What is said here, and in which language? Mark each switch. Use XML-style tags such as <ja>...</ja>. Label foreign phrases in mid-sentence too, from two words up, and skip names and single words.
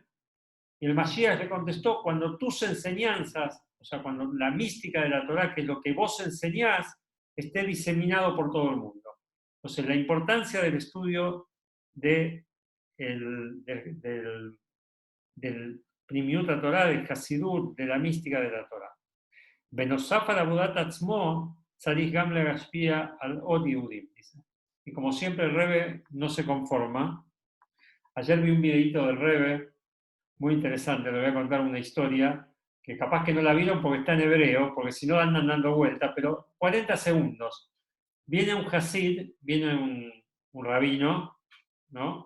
<es>Y el Mashiach le contestó, cuando tus enseñanzas, o sea, cuando la mística de la Torah, que es lo que vos enseñás, esté diseminado por todo el mundo. Entonces, la importancia del estudio del</es> <he>פנימיות תורה,</he> <es>del Hasidut, de la mística de la Torah.</es> <he>בנוסף על עבודת עצמו צריך גם להשפיע על עוד יהודים,</he> <es>dice. Y como siempre el Rebbe no se conforma. Ayer vi un videito del Rebbe muy interesante, le voy a contar una historia que capaz que no la vieron porque está en hebreo, porque si no andan dando vueltas, pero 40 segundos. Viene un Hasid, viene un rabino, ¿no?</es>